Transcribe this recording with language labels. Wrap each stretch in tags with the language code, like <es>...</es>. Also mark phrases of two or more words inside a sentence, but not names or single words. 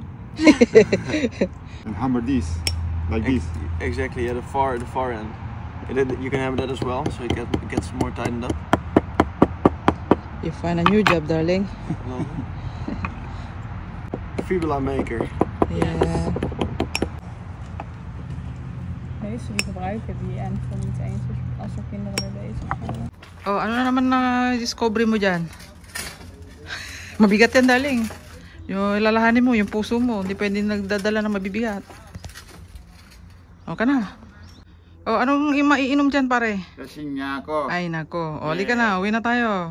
<en>And hammer these, like this. Exactly, yeah, the far end. And then you can hammer that as well, so it gets more tightened up. You find a new job, darling. Fibula maker. Yeah.</en> <nl>Deze die gebruiken die anvil niet eens als er kinderen mee bezig zijn.</nl> <tl>Oh, ano na naman na discovery mo dyan? Mabigat yan, darling. Yung ilalahanin mo, yung puso mo. Hindi pwede nagdadala ng mabibigat. O, ka na. O, anong maiinom dyan, pare? Kasing niya ako. Ay, nako. O, halika na. Uwi na tayo.</tl>